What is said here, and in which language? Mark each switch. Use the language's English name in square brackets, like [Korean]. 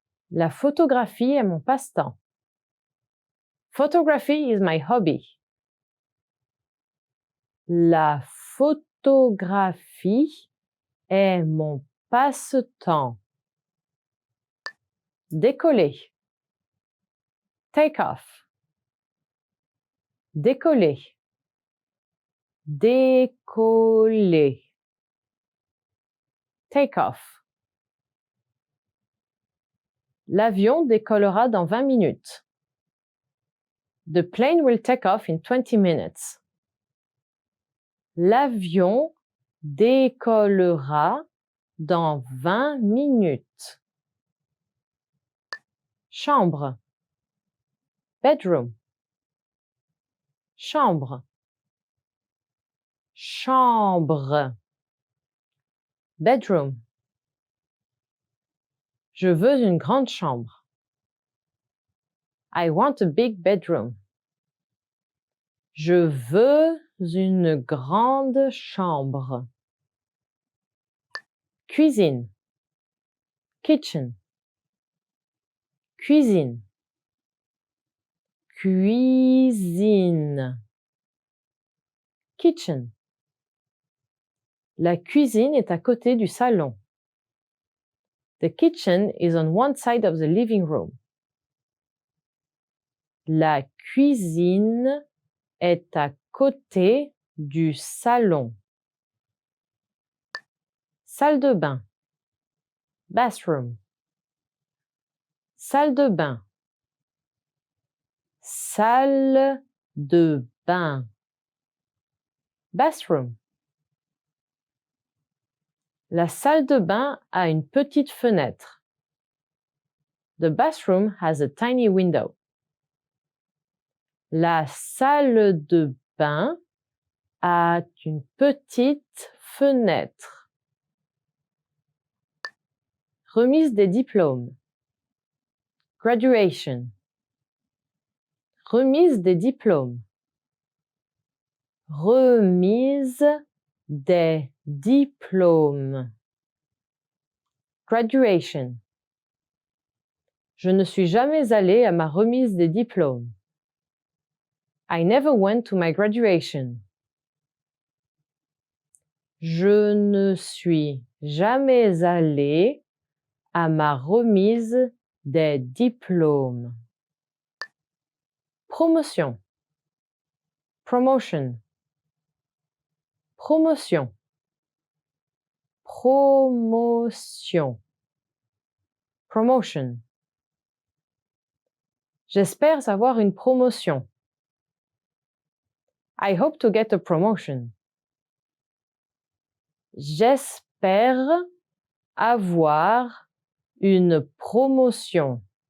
[French] La photographie est mon passe-temps. [English] Photography is my hobby. [French] La photographie est mon passe-temps. Décoller. [English] Take off. [French] Décoller. Décoller. [English] Take off. [French] L'avion décollera dans 20 minutes. [English] The plane will take off in 20 minutes. [French] L'avion décollera dans 20 minutes. Chambre. [English] Bedroom. [French] Chambre. Chambre. [English] Bedroom. [French] Je veux une grande chambre. [English] I want a big bedroom. [French] Je veux une grande chambre. Cuisine. [English] Kitchen. [French] Cuisine. Cuisine. [English] Kitchen. [French] La cuisine est à côté du salon. [English] The kitchen is on one side of the living room. [French] La cuisine est à côté du salon. Salle de bain. [English] Bathroom. [French] Salle de bain. Salle de bain. [English] Bathroom. [French] La salle de bain a une petite fenêtre. [English] The bathroom has a tiny window. [French] La salle de bain a une petite fenêtre. Remise des diplômes. [English] Graduation. [French] Remise des diplômes. Remise des diplômes. [English] Graduation. [French] Je ne suis jamais allée à ma remise des diplômes. [English] I never went to my graduation. [French] Je ne suis jamais allée à ma remise des diplômes. Promotion. Promotion. Promotion. Promotion. Promotion. J'espère avoir une promotion. [English] I hope to get a promotion. [French] J'espère avoir une promotion.